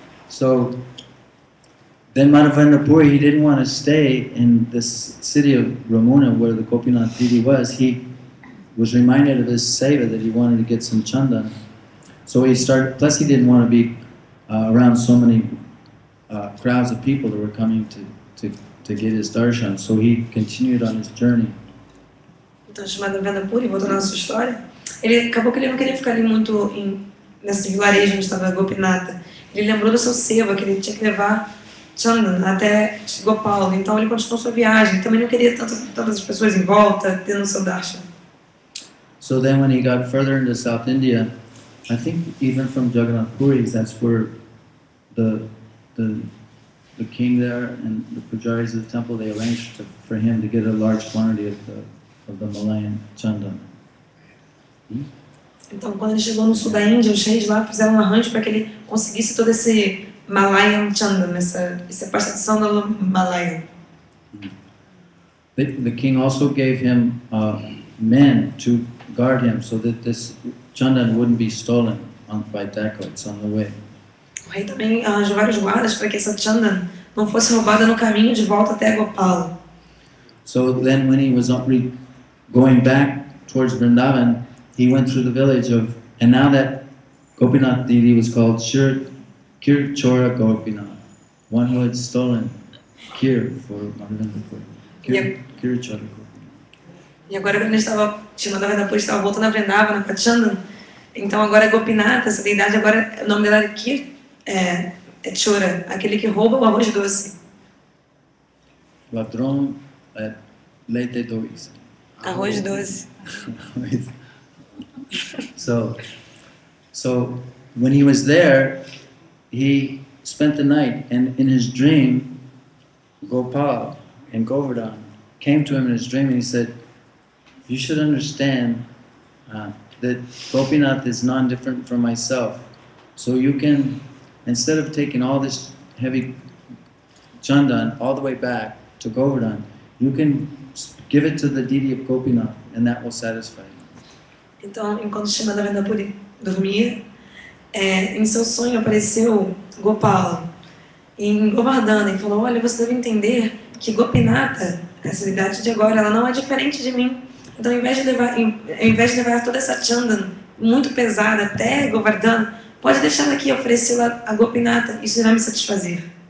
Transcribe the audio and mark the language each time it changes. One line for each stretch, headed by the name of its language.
English: So then Madhavendra Puri, he didn't want to stay in this city of Ramuna where the Gopinath Didi was. He was reminded of his seva that he wanted to get some chandan. So he started, plus he didn't want to be around so many crowds of people that were coming to get his darshan. So he continued on his journey.
Portuguese: Então, chamado Madhavendra, voltando à nossa história, ele acabou que ele não queria ficar ali muito nesse vilarejo onde estava Gopinata. Ele lembrou do seu seva, que ele tinha que levar chandan até Gopal. Então ele continuou sua viagem. Também não queria tantas pessoas em volta, tendo seu darshan.
English: So then when he got further into South India, I think even from Jagannath Puri, that's where the king there and the pujaris of the temple, they arranged for him to get a large quantity of the Malayan chandan.
Portuguese: Então, quando ele chegou no sul da Índia, os reis lá fizeram um arranjo para que ele conseguisse todo esse Malayan chandan, essa pastação do Malayan.
English: The king also gave him men to guard him so that this chandan wouldn't be stolen by dacoits on the way.
Portuguese: O rei também arranjou vários guardas para que essa chandan não fosse roubada no caminho de volta até Gopal.
English: So then when he was going back towards Vrindavan, he went through the village and now that Gopinath Didi was called Kir Chora Gopinath, one who had stolen Kir for Madhavendra Puri. Kir Chora Gopinath.
Portuguese: E agora quando ele estava, Madhavendra Puri estava voltando a Vrindavan, para Chandan, então agora é Gopinath, essa deidade agora, o nome dela é Kir, é Chora, aquele que rouba o arroz doce. Ladrão leite doce. Arroz doce.
English: So when he was there, he spent the night, and in his dream, Gopal and Govardhan came to him in his dream and he said, you should understand that Gopinath is non-different from myself. So you can, instead of taking all this heavy chandan all the way back to Govardhan, you can give it to the deity of Gopinath and that will satisfy you.
Portuguese: Então, enquanto Madhavendra Puri dormia, em seu sonho apareceu Gopala em Govardhana e falou, olha, você deve entender que Gopinata, essa deidade de agora, ela não é diferente de mim. Então, ao invés de levar toda essa chandan muito pesada até Govardhana, pode deixar aqui e oferecê-la a Gopinata, isso irá me satisfazer.